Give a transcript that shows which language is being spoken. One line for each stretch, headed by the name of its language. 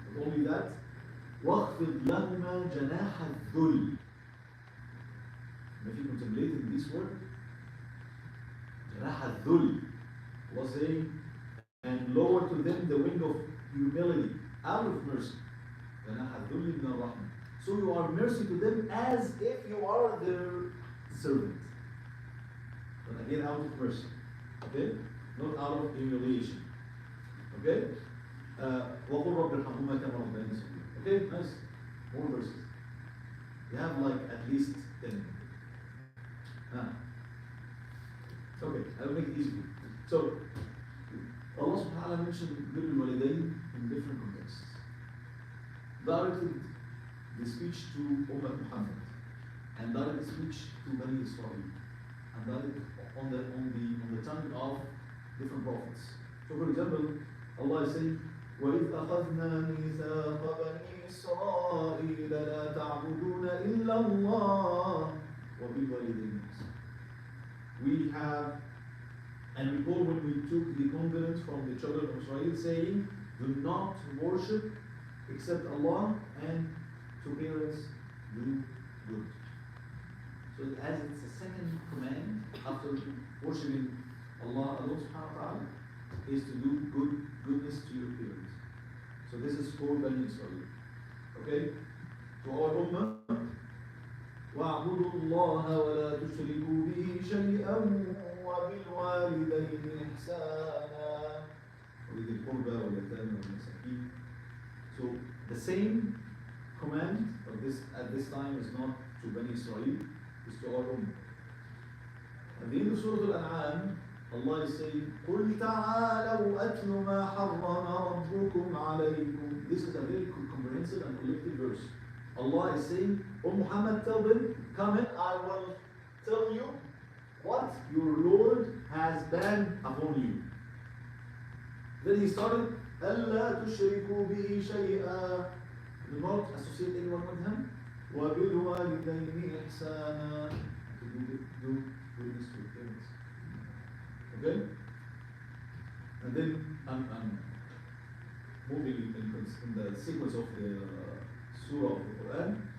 English: Not only that,
Arabic: واخفض لهما جناح الذل.
English: If you contemplated this word,
Arabic: جناح الذل
English: was saying, and lower to them the wing of humility, out of mercy.
Arabic: جناح الذل من الرحمة.
English: So you are mercy to them as if you are their servant. But again, out of mercy. Okay? Not out of humiliation. Okay?
Arabic: وَقُلْ رَبِّ ارْحَمْهُمَا كَمَا رَبَّيَانِي صَغِيرًا.
English: Okay, nice. More verses. You have like at least 10. Okay, I will make it easy. So, Allah subhanahu wa ta'ala mentioned Birr al-Walidayn in different contexts. Directed the speech to Ummah Muhammad, and directed speech to Bani Israel, and directed on the tongue of different prophets. So, for example, Allah is saying,
Arabic: وَإِذْ أَخَذْنَا مِيثَاقَ بَنِي إِسْرَائِيلَ لَا تَعْبُدُونَ إِلَّا اللَّهَ وَبِالْوَالِدَيْنِ إِحْسَانًا.
English: We have, and recall when we took the covenant from the children of Israel, saying, do not worship except Allah, and to parents do good. So as it's a second command after worshiping Allah subhanahu wa ta'ala, is to do goodness to your parents. So this is for Bani Israel. Okay? To our Ummah,
Arabic: وَاعْبُدُوا اللَّهَ وَلَا تُشْرِكُوا بِهِ شَيْئًا وَبِالْوَالِدَيْنِ إِحْسَانًا وَذِي الْقُرْبَى وَالْيَتَامَى وَالْمَسَاكِينِ.
English: So the same command of this at this time is not to Bani Israel, is to our Ummah. At the end of Surah Al-An'am, Allah is saying,
Arabic: قُلْ تَعَالَوْا أَتْلُ مَا حَرَّمَ رَبُّكُمْ عَلَيْكُمْ.
English: This is a very comprehensive and collective verse. Allah is saying, O Muhammad, tell them, come in, I will tell you what your Lord has banned upon you. Then he started,
Arabic: أَلَّا تُشْرِكُوا بِهِ شَيْئًا.
English: Do not associate anyone with him.
Arabic: وَبِالْوَالِدَيْنِ إِحْسَانًا.
English: To do goodness to your parents. Okay? And then I'm moving in the sequence of the Surah of the Quran.